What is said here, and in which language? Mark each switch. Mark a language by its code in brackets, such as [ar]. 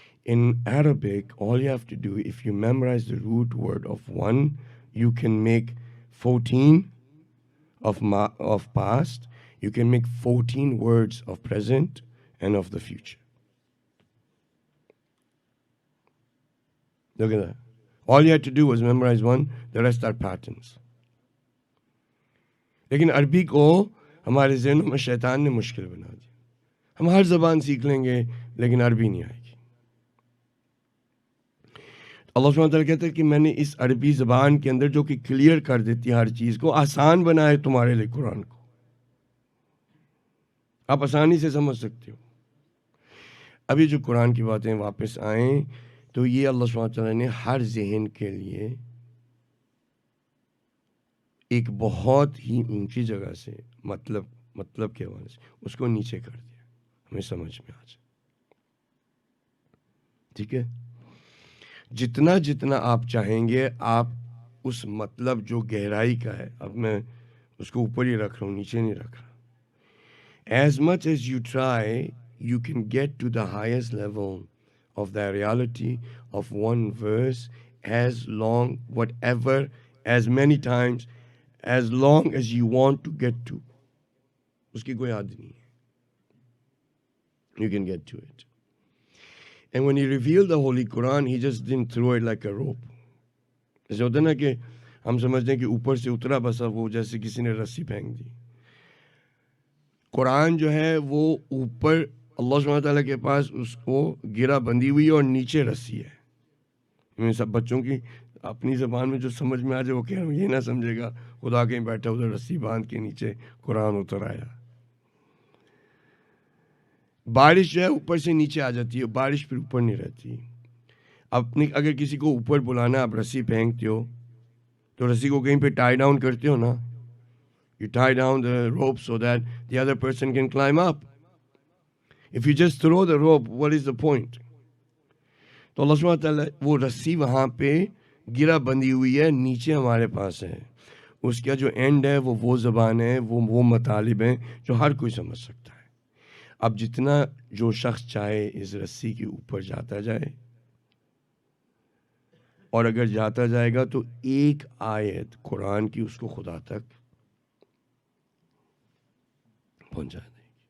[en] In Arabic, all you have to do, if you memorize the root word of one, you can make 14 of past, you can make 14 words of present and of the future. Look at that. All you had to do was memorize one, the rest are patterns. [ur] لیکن عربی کو ہمارے ذہنوں میں شیطان نے مشکل بنا دیا. ہم ہر زبان سیکھ لیں گے لیکن عربی نہیں آئے گی. اللہ سبحانہ وتعالیٰ کہتا ہے کہ میں نے اس عربی زبان کے اندر جو کہ کلیئر کر دیتی ہے ہر چیز کو، آسان بنا ہے تمہارے لیے قرآن کو، آپ آسانی سے سمجھ سکتے ہو. ابھی جو قرآن کی باتیں واپس آئیں تو یہ اللہ سبحانہ وتعالیٰ نے ہر ذہن کے لیے ایک بہت ہی اونچی جگہ سے مطلب کے حوالے سے اس کو نیچے کر دیا، ہمیں سمجھ میں آ جائے. ٹھیک ہے، جتنا آپ چاہیں گے آپ اس مطلب جو گہرائی کا ہے، اب میں اس کو اوپر ہی رکھ رہا ہوں، نیچے نہیں رکھ رہا. [en] As much as you try, you can get to the highest level of the reality of one verse as long, whatever, as many times, as long as you want to get to. [ur] اس کی کوئی حد نہیں ہے. [en] You can get to it. And when he revealed the Holy Quran, he just didn't throw it like a rope. [ur] جیسے ہوتا ہے نا کہ ہم سمجھتے ہیں کہ اوپر سے اترا بس اب وہ جیسے کسی نے رسی پھینک دی. قرآن جو ہے وہ اوپر اللہ سبحانہ تعالیٰ کے پاس اس کو گرا بندی ہوئی ہے اور نیچے رسی ہے. سب بچوں کی اپنی زبان میں جو سمجھ میں آ جائے وہ کہہ رہا ہوں، یہ نہ سمجھے گا خدا کہیں بیٹھا ادھر رسی باندھ کے نیچے قرآن اتر آیا. بارش جو ہے اوپر سے نیچے آ جاتی ہے، بارش پھر اوپر نہیں رہتی. اگر کسی کو اوپر بلانا آپ رسی پھینکتے ہو تو رسی کو کہیں پہ ٹائی ڈاؤن کرتے ہو نا. [en] You tie down the rope so that the other person can climb up. If you just throw the rope, what is the point? [ur] تو اللہ سبحانہ تعالیٰ وہ رسی وہاں پہ گرا بندی ہوئی ہے، نیچے ہمارے پاس ہے. اس کا جو اینڈ ہے وہ زبان ہے، وہ مطالب ہیں جو ہر کوئی سمجھ سکتا ہے. اب جتنا جو شخص چاہے اس رسی کے اوپر جاتا جائے، اور اگر جاتا جائے گا تو ایک آیت قرآن کی اس کو خدا تک پہنچا دے گی.